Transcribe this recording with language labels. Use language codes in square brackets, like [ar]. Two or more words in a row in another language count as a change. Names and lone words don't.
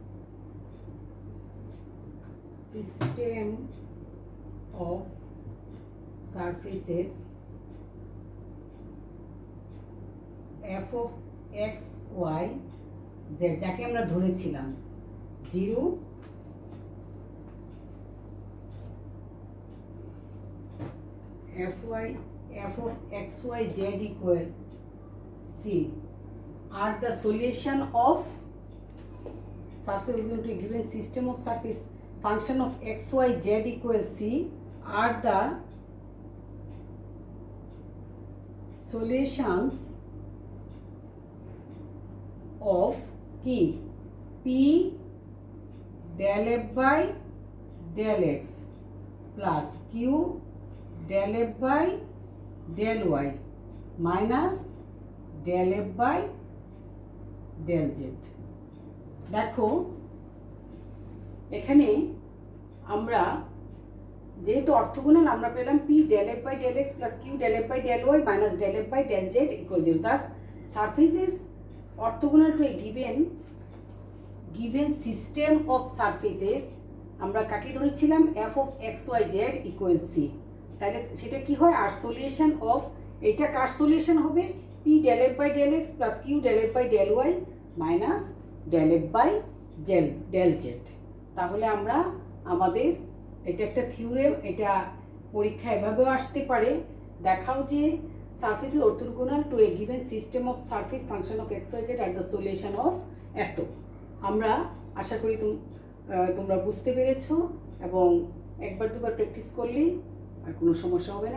[en] surfaces f of x y z, [bn] যাকে আমরা ধরেছিলাম 0 [en] f of x y z equal c are the solution of surface to a given system of surface function of x y z equal c are the solutions of কি p del f by del x plus q del f by del y minus del f by del z। [bn] দেখো, এখানে আমরা যেহেতু অর্থোগোনাল আমরা পেলাম [en] p del f by del x plus q del f by del y minus del f by del z equal 0। Thus surface is orthogonal to a given system of surfaces। [bn] আমরা কাকে ধরেছিলাম? [en] f of x y z equal c। [bn] তাহলে সেটা কি হয়? আর [en] solution of, [bn] এটা কার সলিউশন হবে? [en] p del f by del x plus q del f by del y minus del f by del z। [bn] তাহলে আমরা আমাদের এটা একটা থিওরেম, এটা পরীক্ষা এভাবেও আসতে পারে, দেখাও যে [en] surface is orthogonal to a given system of surface function of x y z are the solution of এত। [bn] আমরা আশা করি তোমরা বুঝতে পেরেছো, এবং একবার দুবার প্র্যাকটিস করলেই আর কোনো সমস্যা হবে না।